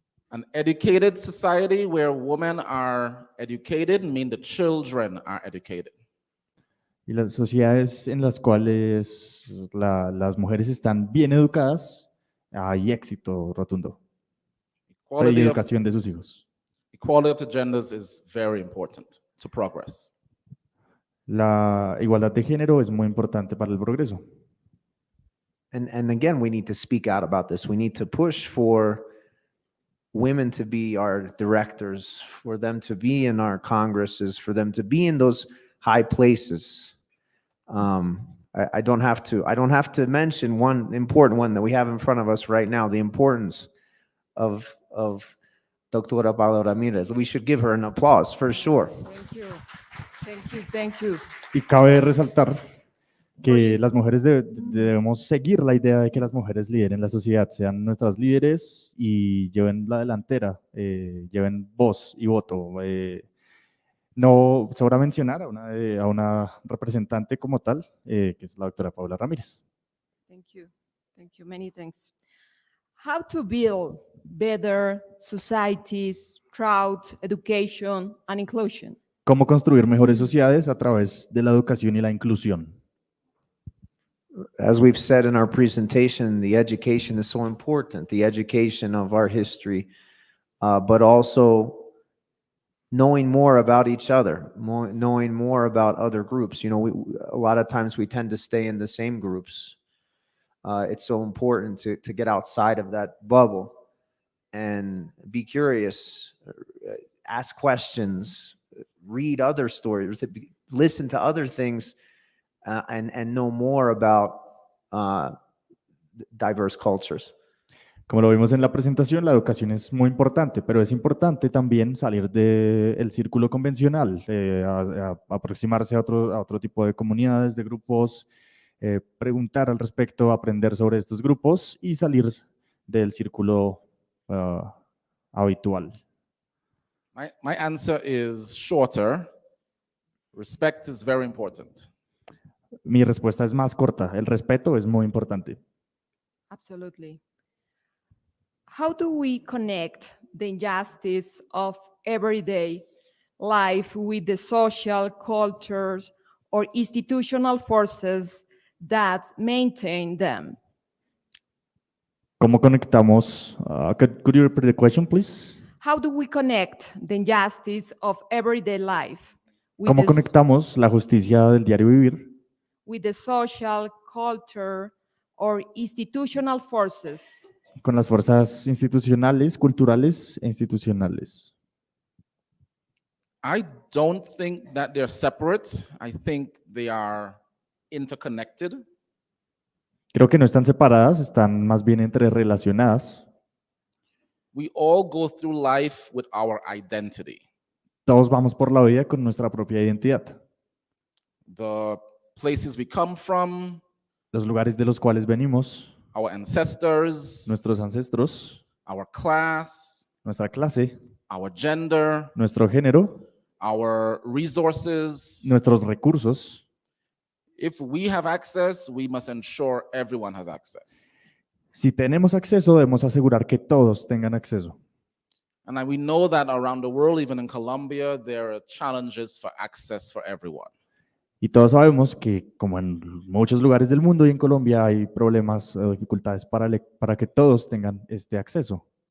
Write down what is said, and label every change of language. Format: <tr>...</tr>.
<en>An educated society where women are educated means the children are educated.</en> <es>Y las sociedades en las cuales las mujeres están bien educadas, hay éxito rotundo. La educación de sus hijos.</es> <en>Equality of the genders is very important to progress.</en> <es>La igualdad de género es muy importante para el progreso.</es> <en>and again, we need to speak out about this. We need to push for women to be our directors, for them to be in our congresses, for them to be in those high places. I don't have to mention one important one that we have in front of us right now, the importance of Doctora Paula Ramirez. We should give her an applause for sure. Thank you. Thank you. Thank you.</en> <es>Y cabe resaltar que las mujeres debemos seguir la idea de que las mujeres lideren la sociedad, sean nuestras líderes y lleven la delantera, lleven voz y voto. No sobra mencionar a una representante como tal, que es la doctora Paula Ramírez.</es> <en>Thank you. Thank you. Many thanks. How to build better societies through education and inclusion.</en> <es>¿Cómo construir mejores sociedades a través de la educación y la inclusión?</es> <en>As we've said in our presentation, the education is so important, the education of our history, but also knowing more about each other, knowing more about other groups. You know, a lot of times we tend to stay in the same groups. It's so important to get outside of that bubble and be curious, ask questions, read other stories, listen to other things, and know more about diverse cultures.</en> <es>Como lo vimos en la presentación, la educación es muy importante, pero es importante también salir del círculo convencional, aproximarse a otro tipo de comunidades, de grupos, preguntar al respecto, aprender sobre estos grupos y salir del círculo habitual.</es> <en>My answer is shorter. Respect is very important.</en> <es>Mi respuesta es más corta. El respeto es muy importante.</es> <en>Absolutely. How do we connect the injustice of everyday life with the social, cultures, or institutional forces that maintain them?</en> <es>¿Cómo conectamos?</es> <en>Could you repeat the question, please? How do we connect the injustice of everyday life</en> <es>¿Cómo conectamos la justicia del diario vivir</es> <en>with the social, culture, or institutional forces</en> <es>con las fuerzas institucionales, culturales e institucionales?</es> <en>I don't think that they're separate. I think they are interconnected.</en> <es>Creo que no están separadas, están más bien interrelacionadas.</es> <en>We all go through life with our identity.</en> <es>Todos vamos por la vida con nuestra propia identidad.</es> <en>The places we come from,</en> <es>Los lugares de los cuales venimos,</es> <en>our ancestors,</en> <es>nuestros ancestros,</es> <en>our class,</en> <es>nuestra clase,</es> <en>our gender,</en> <es>nuestro género,</es> <en>our resources.</en> <es>nuestros recursos.</es> <en>If we have access, we must ensure everyone has access.</en> <es>Si tenemos acceso, debemos asegurar que todos tengan acceso.</es> <en>And we know that around the world, even in Colombia, there are challenges for access for everyone.</en> <es>Y todos sabemos que, como en muchos lugares del mundo y en Colombia, hay problemas o dificultades para que todos tengan este acceso.</es>